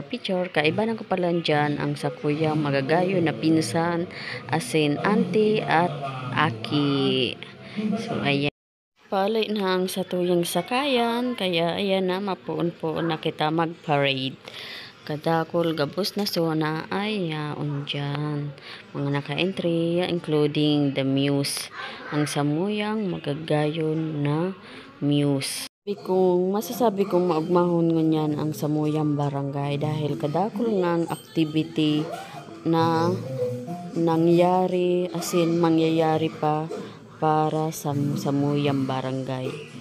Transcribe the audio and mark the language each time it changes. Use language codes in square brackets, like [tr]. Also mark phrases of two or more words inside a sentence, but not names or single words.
[bik] Kaibanan ko pala dyan ang sa kuyang magagayo na pinsan, asin auntie at aki. So ayan. Palay na ang sa tuyang sakayan, kaya ayan na, mapuon-puon na kita mag-parade. Kadakol gabos na sona ay yaon dyan. Mga naka-entry, [en] including the muse. [bik] Ang samuyang magagayon na muse. Masasabi kong maugmahon ngunyan ang samuyang barangay dahil kadakol nga ang activity na nangyari, asin mangyayari pa para sa samuyang barangay.